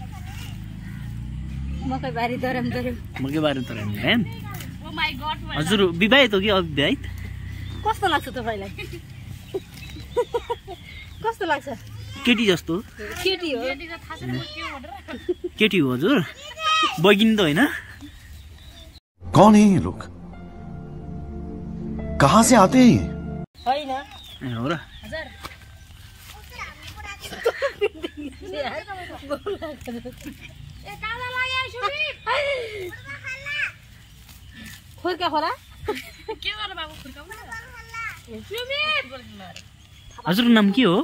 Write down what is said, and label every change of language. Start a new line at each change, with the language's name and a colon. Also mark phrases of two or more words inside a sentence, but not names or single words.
Nepali: मकैबारी दरमदरम। मकैबारी दरमदरम। हजुर विवाहित हो कि अविवाहित? कस्तो लाग्छ तपाईलाई? कस्तो लाग्छ? केटी जस्तो। केटी हो। केटी हो हजुर? बगिनी त होइन?
Hindi: कौन है ये लोग? कहाँ से आते हैं?
Nepali: होइन। हो र? हजुर। खुर्का खोला? के गर्नु बाबु खुर्का? हजुरको नाम के हो?